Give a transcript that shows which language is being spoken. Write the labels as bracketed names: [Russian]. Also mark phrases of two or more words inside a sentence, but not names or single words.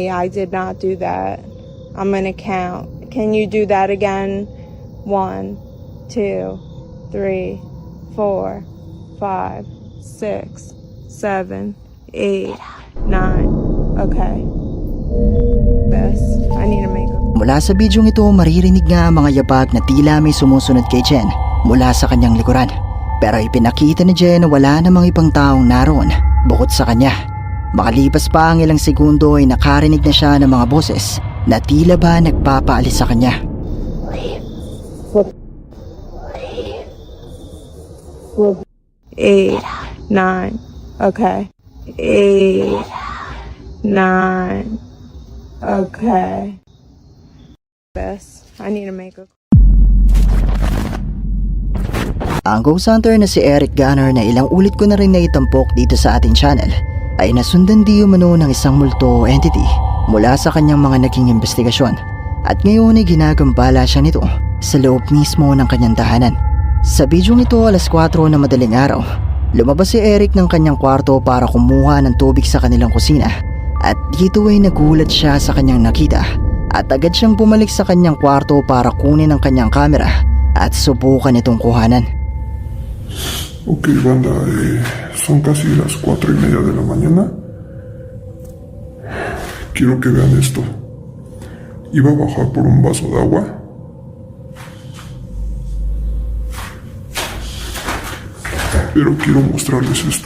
[English] I did not do that. I'm gonna count. Can you do that again? 1, 2, 3, 4, 5, 6, 7, 8, 9. Okay. This. I need to make a... [Filipino] Mula sa bidyong ito maririnig nga ang mga yabag na tila may sumusunod kay Jen mula sa kanyang likuran. Pero ipinakita ni Jen na wala namang ibang taong naroon bukod sa kanya. Makalipas pa ang ilang segundo ay nakarinig na siya ng mga boses na tila ba nagpapaalis sa kanya. [English] 8, 9. Okay. 8, 9. Okay. This. I need to make a... [Filipino] Ang [English] ghost hunter [Filipino] na si Eric Gunner na ilang ulit ko na rin naitampok dito sa ating channel ay nasundan di umano ng isang multo o entity mula sa kanyang mga naging investigasyon at ngayon ay ginagambala siya nito sa loob mismo ng kanyang tahanan. Sa bidyong ito 4:00 na madaling araw, lumabas si Eric ng kanyang kwarto para kumuha ng tubig sa kanilang kusina At dito ay nagulat siya sa kanyang nakita at agad siyang bumalik sa kanyang kwarto para kunin ang kanyang kamera at subukan itong kuhanan. [Spanish] Ok, banda, son casi las 4:30 de la mañana. Quiero que vean esto. Iba a bajar por un vaso de agua. Pero quiero mostrarles esto.